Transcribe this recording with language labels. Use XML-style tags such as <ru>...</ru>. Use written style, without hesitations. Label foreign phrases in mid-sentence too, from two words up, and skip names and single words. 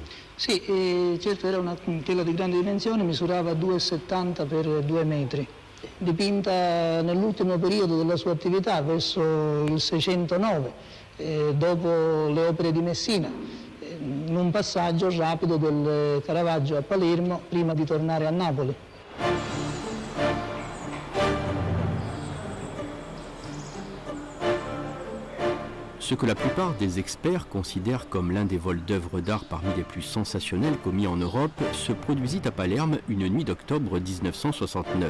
<it>Sì, certo era una tela di grandi dimensioni, misurava 2,70 per 2 metri. Dipinta nell'ultimo periodo della sua attività, verso il 609, dopo le opere di Messina, in un passaggio rapido del Caravaggio a Palermo prima di tornare a Napoli.</it> <fr>Ce que la plupart des experts considèrent comme l'un des vols d'œuvres d'art parmi les plus sensationnels commis en Europe se produisit à Palerme une nuit d'octobre 1969.</fr>